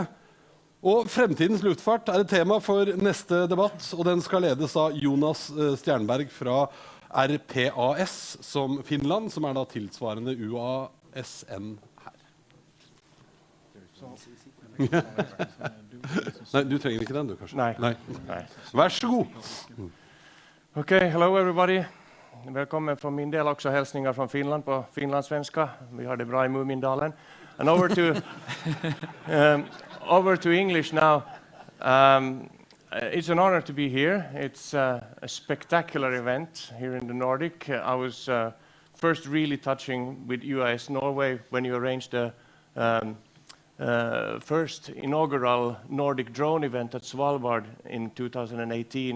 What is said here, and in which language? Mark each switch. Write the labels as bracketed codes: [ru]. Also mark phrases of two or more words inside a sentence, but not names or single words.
[no] Og fremtidens luftfart et tema for neste debatt, og den skal ledes av Jonas Stjernberg fra RPAS som Finland, som da tilsvarende UASN her. Nei, du trenger ikke den, du kanskje? Nei. Vær så god. [en] Okay, hello everybody. [sv] Välkommen från min del också, hälsningar från Finland på finlandssvenska. Vi har det bra i Mumindalen. [en] And over to English now. It's an honor to be here. It's a spectacular event here in the Nordic. I was first really touching with UAS Norway when you arranged the first inaugural Nordic drone event at Svalbard in 2018.